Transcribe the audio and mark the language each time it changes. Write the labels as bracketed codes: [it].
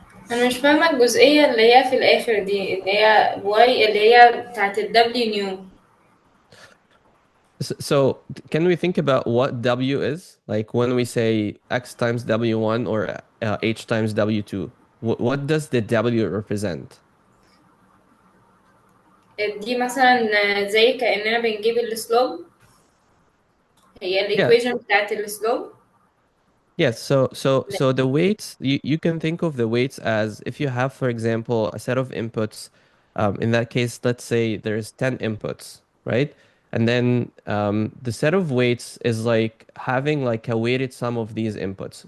[ar] انا مش فاهمة الجزئية اللي هي في الاخر دي اللي هي واي اللي هي بتاعت الدبليو نيو. [en] So can we think about what W is? Like when we say X times W1 or H times W2, what does the W represent? [ar] دي مثلا زي كأننا بنجيب السلوب، هي [en] Yeah. [ar] الايكويشن بتاعت السلوب. [en] Yes, so the weights, you can think of the weights as if you have, for example, a set of inputs. In that case, let's say there's 10 inputs, right? And then the set of weights is like having like a weighted sum of these inputs.